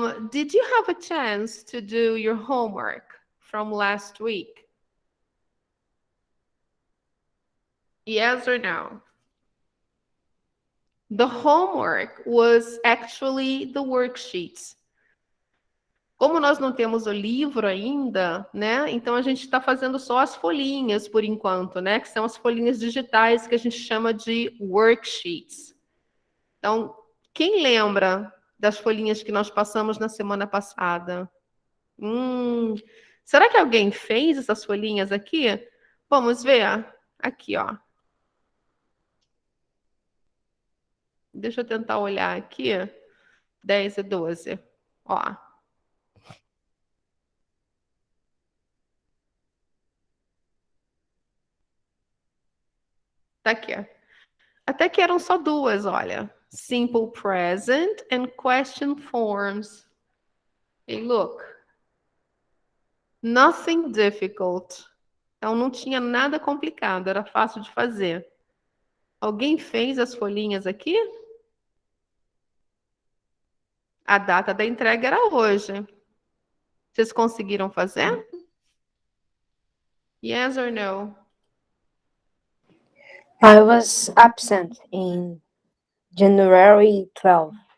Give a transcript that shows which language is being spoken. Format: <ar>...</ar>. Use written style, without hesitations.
<en>Did you have a chance to do your homework from last week? Yes or no? The homework was actually the worksheets.</en> <pt>Como nós não temos o livro ainda, né? Então a gente está fazendo só as folhinhas por enquanto, né? Que são as folhinhas digitais que a gente chama de worksheets. Então, quem lembra das folhinhas que nós passamos na semana passada? Será que alguém fez essas folhinhas aqui? Vamos ver? Aqui, ó. Deixa eu tentar olhar aqui. 10 e 12. Ó. Tá aqui. Até que eram só duas, olha.</pt> <en>Simple present and question forms. Hey, look. Nothing difficult.</en> <pt>Então não tinha nada complicado, era fácil de fazer. Alguém fez as folhinhas aqui? A data da entrega era hoje. Vocês conseguiram fazer?</pt> <en>Yes or no? I was absent in January 12th.</en>